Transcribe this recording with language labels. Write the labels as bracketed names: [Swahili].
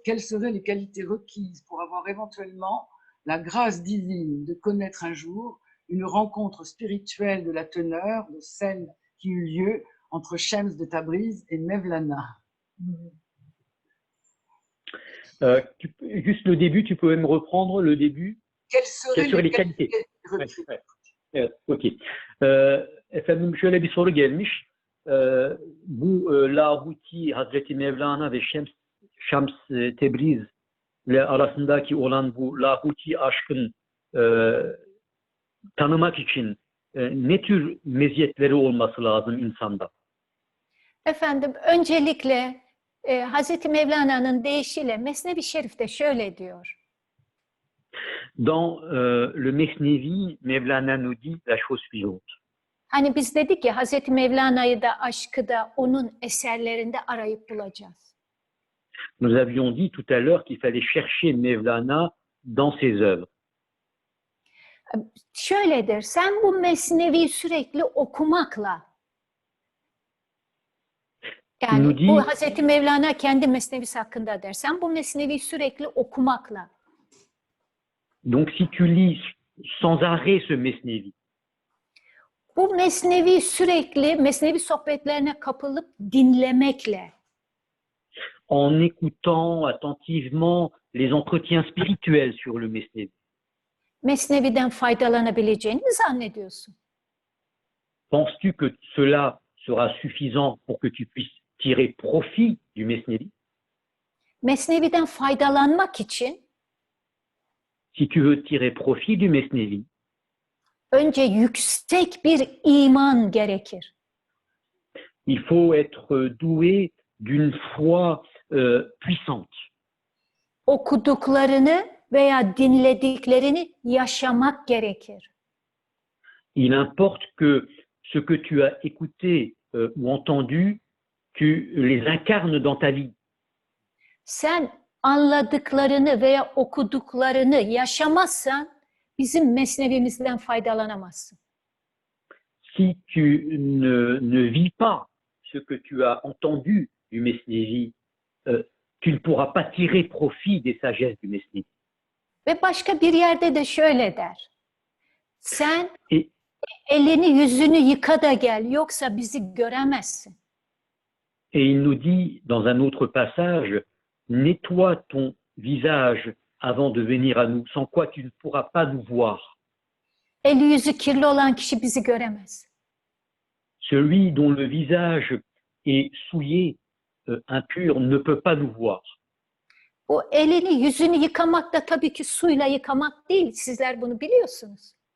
[French] Quelles seraient les qualités requises pour avoir éventuellement la grâce divine de connaître un jour une rencontre spirituelle de la teneur de celle qui eut lieu entre Shams de Tabriz et Mevlana? Juste le début, tu peux même reprendre le début? Quelles seraient les qualités requises? [Turkish] Evet, okey. Efendim şöyle bir soru gelmiş. Bu Lahuti, Hazreti Mevlana ve Şams Tebriz ile arasındaki olan bu Lahuti aşkın tanımak için ne tür meziyetleri olması lazım insanda? Efendim, öncelikle Hazreti Mevlana'nın deyişiyle Mesnevi Şerif'te şöyle diyor. [French] Dans le Mesnevi, Mevlana nous dit la chose suivante. [Turkish] Hani biz dedik ya Hazreti Mevlana'yı da aşkı da onun eserlerinde arayıp bulacağız. [French] Nous avions dit tout à l'heure qu'il fallait chercher Mevlana dans ses œuvres. [Turkish] Şöyledir, sen bu Mesnevi sürekli okumakla, yani bu Hazreti Mevlana kendi Mesnevisi hakkında der, sen bu Mesnevi sürekli okumakla. [French] Donc si tu lis sans arrêt ce Mesnevi, [Turkish] bu Mesnevi sürekli Mesnevi sohbetlerine kapılıp dinlemekle, [French] en écoutant attentivement les entretiens spirituels sur le Mesnevi? [Turkish] Mesnevi'den faydalanabileceğini mi zannediyorsun? [French] Penses-tu que cela sera suffisant pour que tu puisses tirer profit du Mesnevi? [Turkish] Mesnevi'den faydalanmak için [French] Si tu veux tirer profit du Mesnevi, [Turkish] önce yüksek bir iman gerekir. [French] il faut être doué d'une foi puissante. [Turkish] Okuduklarını veya dinlediklerini yaşamak gerekir. [French] Il importe que ce que tu as écouté ou entendu, tu les incarnes dans ta vie. [Turkish] Sen anladıklarını veya okuduklarını yaşamazsan bizim mesnevimizden faydalanamazsın. [French] Si tu ne vis pas ce que tu as entendu du Mesnevi, tu ne pourras pas tirer profit des sagesses du Mesnevi. [Turkish] Ve başka bir yerde de şöyle der. Sen [French] Et, [Turkish] elini yüzünü yıka da gel, yoksa bizi göremezsin. [French] et il nous dit dans un autre passage, nettoie ton visage avant de venir à nous, sans quoi tu ne pourras pas nous voir. [Turkish] Eli yüzü kirli olan kişi bizi göremez. [French] Celui dont le visage est souillé, impur, ne peut pas nous voir. [Turkish] O elini yüzünü yıkamak da tabii ki suyla yıkamak değil. Sizler bunu biliyorsunuz.